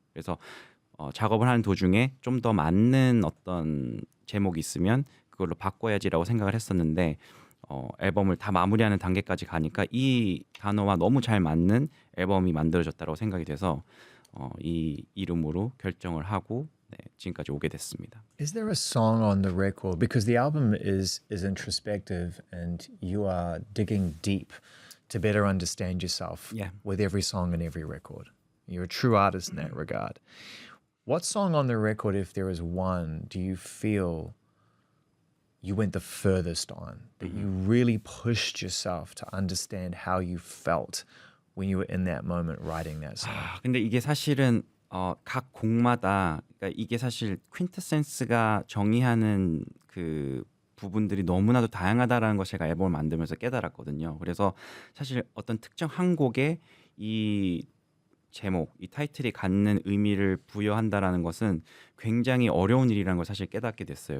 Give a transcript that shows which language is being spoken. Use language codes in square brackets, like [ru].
[ko] 그래서 작업을 하는 도중에 좀 더 맞는 어떤 제목이 있으면 그걸로 바꿔야지라고 생각을 했었는데 앨범을 다 마무리하는 단계까지 가니까 이 단어와 너무 잘 맞는 앨범이 만들어졌다고 생각이 돼서 이 이름으로 결정을 하고 네, 지금까지 오게 됐습니다. [en] Is there a song on the record? Because the album is introspective and you are digging deep to better understand yourself Yeah. with every song and every record. You're a true artist in that regard. What song on the record, if there is one, do you feel you went the furthest on, that you really pushed yourself to understand how you felt when you were in that moment writing that song? [ko] 근데 이게 사실은 각 곡마다 그러니까 이게 사실 퀸트센스가 정의하는 그 부분들이 너무나도 다양하다라는 걸 제가 앨범을 만들면서 깨달았거든요. 그래서 사실 어떤 특정 한 곡에 이 제목, 이 타이틀이 갖는 의미를 부여한다라는 것은 굉장히 어려운 일이라는 걸 사실 깨닫게 됐어요.